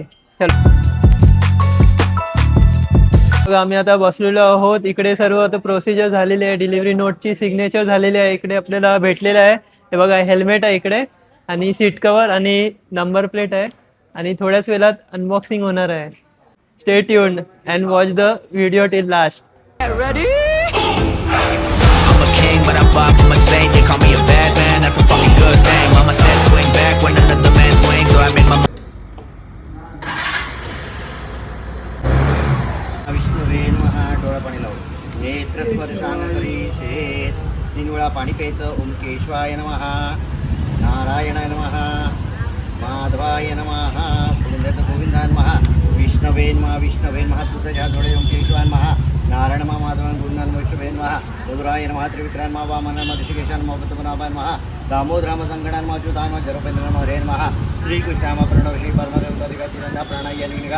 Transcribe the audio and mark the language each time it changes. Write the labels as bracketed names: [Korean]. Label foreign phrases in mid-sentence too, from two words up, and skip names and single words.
[Marathi] चला, आम्ही आता बसलेलो आहोत. इकडे सर्व आता प्रोसिजर झालेली आहे. डिलिव्हरी नोटची सिग्नेचर झालेली आहे. इकडे आपल्याला भेटलेलं आहे. हे बघा हेल्मेट आहे इकडे आणि [English] seat cover [Marathi] आणि [English] number plate [Marathi] आहे आणि थोड्याच वेळात अनबॉक्सिंग होणार आहे. [English] Stay tuned and watch the video till last. But I far from a saint. They call me a bad man, that's a fucking good thing. Mama said swing back when another man swings, so I made my [Sanskrit] विष्णुवे नमः. [Marathi] डोळा पाणी लावू. नेत्र स्पर्शान करीशेत. 3 वेळा पाणी प्यायचं. [Sanskrit] ओम केशवाय नमः, नारायणाय नमः, माधवाय नमः, गोविंदाय नमः, विष्णवे नमः. विष्णवे नमः. [Marathi] तुझ्या जोडे [Sanskrit] ओम केशवाय नमः, नारायण नमः, माधवाय गुरुनाथ वैष्णवे नमः, रुद्राय नमः, त्रिविक्राय नमः, वामन नमः, ऋषिकेशाय नमः, पद्मनाभाय नमः, दामोदराय नमः, संगणाय नमः, अच्युताय नमः, जरोपेंद्र नमः, हरे नमः, श्रीकृष्णाय नमः, प्रणवश्री परमदेवताधिका प्राणाय निगा.